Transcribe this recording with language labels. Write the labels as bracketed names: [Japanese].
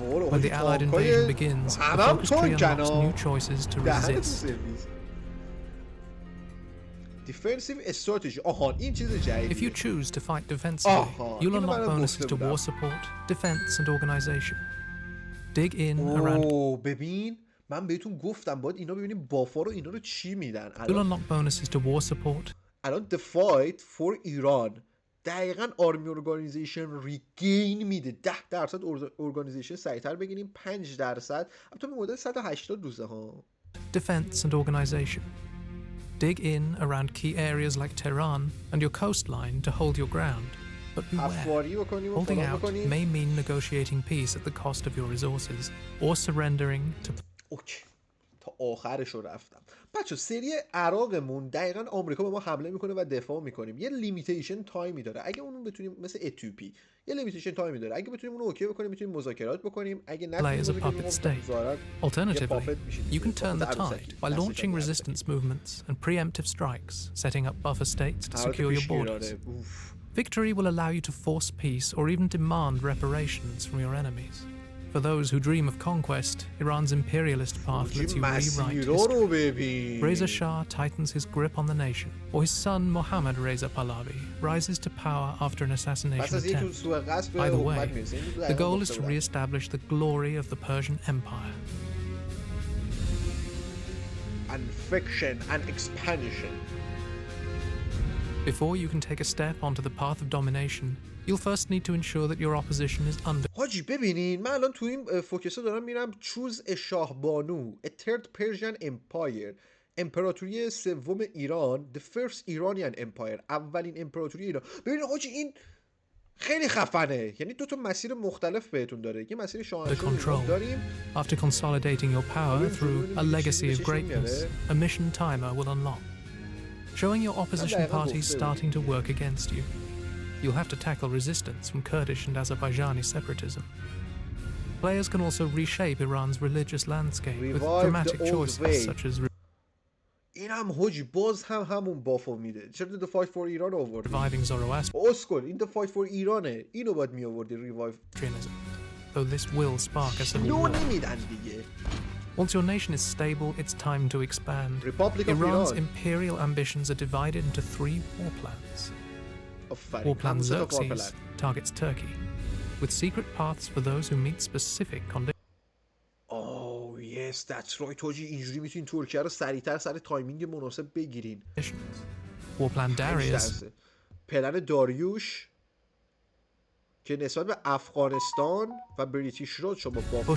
[English] When the Allied invasion begins, the focus tree unlocks new choices to resist. Defensive strategy. [Persian] آها این چیز جدیدیه. [English] If you choose to fight defensively, you'll unlock bonuses to war support, defense and organization. Dig in around... [Persian] ببین من بهتون گفتم باید اینا ببینیم بافا رو اینا رو چی میدن. [English] You'll unlock bonuses to war support. [Persian] الان the fight for ایران دقیقاً آرمی ارگانیزیشن ریگین میده. 10% ارگانیزیشن سریعتر بگیریم، 5% البته به مدت 180 روزه ها. [English] Defense and organization. Dig in around key areas like Tehran and your coastline to hold your ground. But beware, holding out may mean negotiating peace at the cost of your resources or surrendering to... [Persian] اوکی تا آخرش رو رفتم. بچه سری عراقمون دقیقاً آمریکا به ما حمله میکنه و دفاع میکنیم. یه لیمیتیشن تایمی داره. اگه اونو بتونیم مثل اتیوپی یه لیمیتیشن تایمی داره. اگه بتونیم اونو اوکی بکنیم میتونیم مذاکرات بکنیم. اگه نتونیم [English] Alternatively, you can turn the tide by launching resistance movements and preemptive strikes, setting up buffer states to secure your borders. Victory will allow you to force peace or even demand reparations from your enemies. For those who dream of conquest, Iran's imperialist path lets you rewrite history. Reza Shah tightens his grip on the nation, or his son Mohammad Reza Pahlavi rises to power after an assassination attempt. Either way, the goal is to re-establish the glory of the Persian Empire. And fiction and expansion. Before you can take a step onto the path of domination, you'll first need to ensure that your opposition is under... [Persian] حاجی ببینین من الان تو این فوکسه دارم میرم چوز شاه بانو A Third Persian Empire، امپراتوری سوم ایران، The First Iranian Empire، اولین امپراتوری ایران. ببینین حاجی این خیلی خفنه، یعنی دو تا مسیر مختلف بهتون داره. یه مسیر شاهنشاهی داریم. [English] After consolidating your power through a legacy of greatness, a mission timer will unlock, showing your opposition parties starting to work against you. You'll have to tackle resistance from Kurdish and Azerbaijani separatism. Players can also reshape Iran's religious landscape with dramatic choices such as [Persian] این هم حاجی باز هم همون بافو میده. چرا The Fight for ایران آورد؟ [English] reviving Zoroastrianism. [Persian] اسکل این The Fight for ایرانه. اینو باید می آوردی ریوایو. [English] Though this will spark a civil war. [Persian] نمیدن دیگه. [English] Once your nation is stable, it's time to expand. Iran's imperial ambitions are divided into 3 war plans. War Plan Xerxes targets Turkey, with secret paths for those who meet specific conditions. Oh yes, that's right. [Persian] حاجی اینجوری میتونین ترکیه رو سریعتر سر تایمینگ مناسب بگیرین. [English] War Plan Darius. [Persian] پلن داریوش که نسبت به افغانستان و بریتیش رو شما با